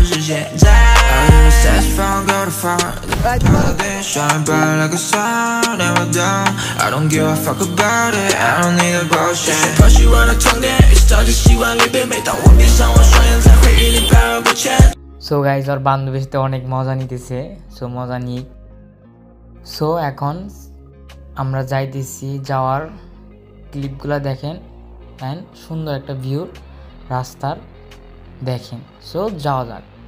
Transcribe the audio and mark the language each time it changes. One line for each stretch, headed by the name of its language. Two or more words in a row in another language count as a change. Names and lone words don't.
English: 现在。Satisfied, go to far. Shine bright like a sun, never down. I don't give a fuck about it. I don't need a bullshit.
Chinese: 抛弃我的痛点，一早就习惯离别。每当我闭上我双眼，在回忆里徘徊不前。
Bangla: সো গাইজ ওর বান্ধবীর সাথে অনেক মজা নিতেছে। সো মজা নিক। সো এখন আমরা যাইতেছি, যাওয়ার ক্লিপগুলো দেখেন অ্যান্ড সুন্দর একটা ভিউ রাস্তার দেখেন। সো যাওয়া যাক।